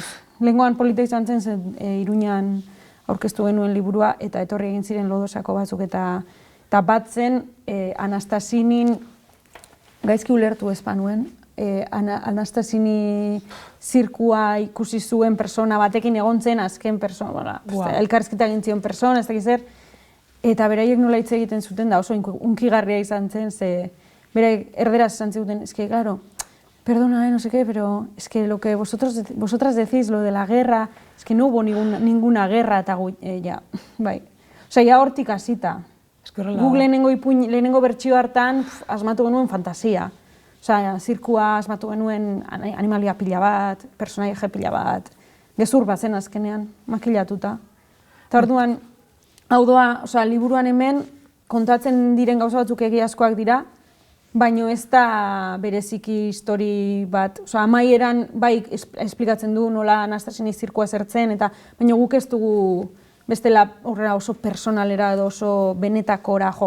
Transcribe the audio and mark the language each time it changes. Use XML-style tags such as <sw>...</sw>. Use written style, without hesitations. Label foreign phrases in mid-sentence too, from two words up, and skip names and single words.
<eu>Lehengoan polita izan zen Iruñan aurkeztu genuen liburua eta etorri egin ziren Lodosako batzuk eta bat zen Anastasinin gaizki ulertu ez panuen. Anastasini zirkua ikusi zuen persona batekin egon zen azken persona, elkarrizketa egin zion persona, ez dakiz zer, eta beraiek nola hitz egiten zuten da oso unkigarria izan zen, ze beraiek erderaz esan zuten,</eu> <es>eske, claro, perdona, no sé qué, pero es que lo que vosotras decís, lo de la guerra, es que no hubo ninguna guerra,</es> <eu>eta ja, bai. Osea, ja hortik hasita. Guk lehenengo bertsio hartan asmatu genuen fantasia. Osea, zirkua asmatu genuen animalia pila bat, personaje pila bat, gezur bat zen azkenean, makillatuta. Eta orduan, hau doa, osea, liburuan hemen kontatzen diren gauza batzuk egiazkoak dira, baina ez da bereziki histori bat, osea, amaieran bai esplikatzen du nola Anastasini zirkua zertzen, baina guk ez dugu bestela horrela oso personalera edo oso benetakora jo.</eu>